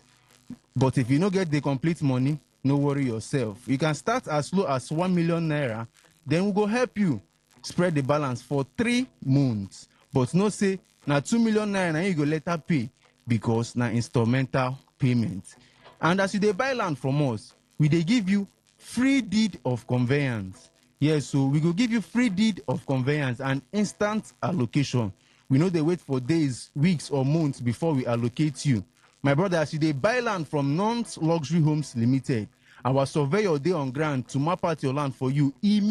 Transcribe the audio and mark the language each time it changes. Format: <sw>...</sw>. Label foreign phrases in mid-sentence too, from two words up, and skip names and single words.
<pcm>But if you no get the complete money, no worry yourself. You can start as low as 1 million naira, then we go help you spread the balance for 3 months. But no say now 2 million naira na you go later pay, because na instrumental payment. And as you dey buy land from us, we dey give you free deed of conveyance. Yes, so we go give you free deed of conveyance and instant allocation. We know they wait for days, weeks, or months before we allocate you. My brother, as you dey buy land from Nuns Luxury Homes Limited, our surveyor dey on ground to map out your land for you immediately.</pcm>